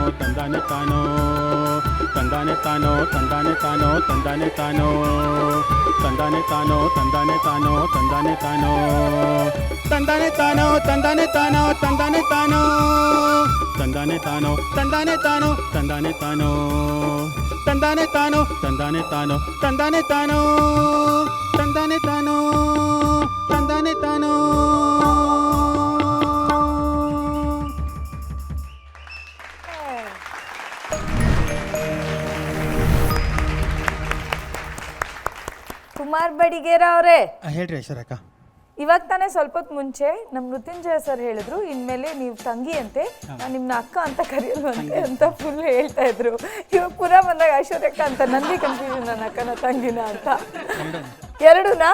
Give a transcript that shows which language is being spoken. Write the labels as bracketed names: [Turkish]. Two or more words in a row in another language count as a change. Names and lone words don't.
[Kannada] ತಂದಾನೆ ತಾನೋ, ತಂದಾನೆ ತಾನೋ ತಂದಾನೆ ತಾನೋ ತಂದಾನೆ ತಾನೋ, ತಂದಾನೆ ತಾನೋ ತಂದಾನೆ ತಾನೋ ತಂದಾನೆ ತಾನೋ, ತಂದಾನೆ ತಾನೋ ತಂದಾನೆ ತಾನೋ ತಂದಾನೆ ತಾನೋ, ತಂದಾನೆ ತಾನೋ ತಂದಾನೆ ತಾನೋ ತಂದಾನೆ ತಾನೋ, ತಂದಾನೆ ತಾನೋ ತಂದಾನೆ ತಾನೋ ತಂದಾನೆ ತಾನೋ, ತಂದಾನೆ ತಾನೋ ತಂದಾನೆ ತಾನೋ. ಕುಮಾರ್ ಬಡಿಗೇರ ಅವರೇ, ಹೇಳ್ರಿ ಐಶ್ವರ್ಯಕ್ಕ. ಇವಾಗ ತಾನೇ ಸ್ವಲ್ಪ ಹೊತ್ತು ಮುಂಚೆ ನಮ್ಮ ಮೃತ್ಯುಂಜಯ ಸರ್ ಹೇಳಿದ್ರು, ಇನ್ಮೇಲೆ ನೀವು ತಂಗಿ ಅಂತೆ, ನಾನು ನಿಮ್ನ ಅಕ್ಕ ಅಂತ ಕರೆಯಲ್ವಂತೆ ಅಂತ ಫುಲ್ ಹೇಳ್ತಾ ಇದ್ರು. ಇವಾಗ ಪುನಃ ಬಂದಾಗ ಐಶ್ವರ್ಯಕ್ಕ ಅಂತ ನಂದಿ ಕನ್ಫ್ಯೂಷನ್, ನನ್ನ ಅಕ್ಕನ ತಂಗಿನ ಅಂತ. ಎರಡೂನಾ?